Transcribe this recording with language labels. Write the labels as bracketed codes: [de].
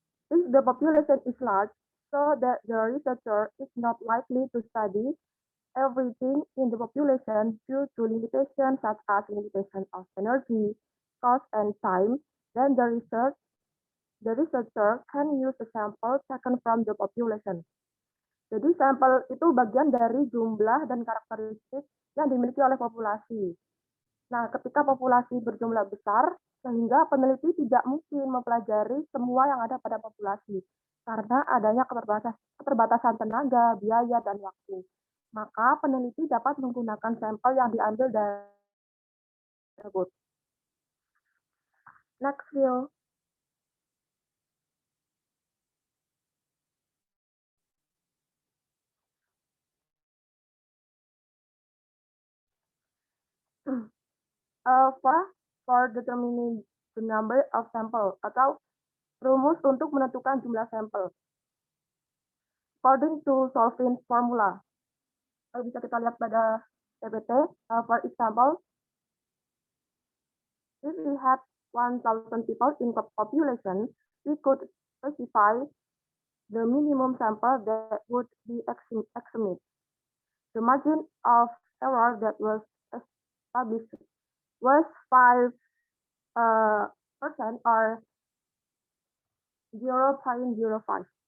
[en] If the population is large, so that the researcher is not likely to study everything in the population due to limitations such as limitation of energy, cost, and time, then the research The researcher can use a sample taken from the population. [id] Jadi sampel itu bagian dari jumlah dan karakteristik yang dimiliki oleh populasi. Nah, ketika populasi berjumlah besar, sehingga peneliti tidak mungkin mempelajari semua yang ada pada populasi karena adanya keterbatasan tenaga, biaya, dan waktu. Maka peneliti dapat menggunakan sampel yang diambil dari tersebut. [en] Next view. For determining the number of sample [id] atau rumus untuk menentukan jumlah sampel. [en] According to Solvin formula. [id] Bisa kita lihat pada PPT. [en] For example, if we had 1,000 people in the population, we could specify the minimum sample that would be examined. The margin of error that was established was 5% or 0.05.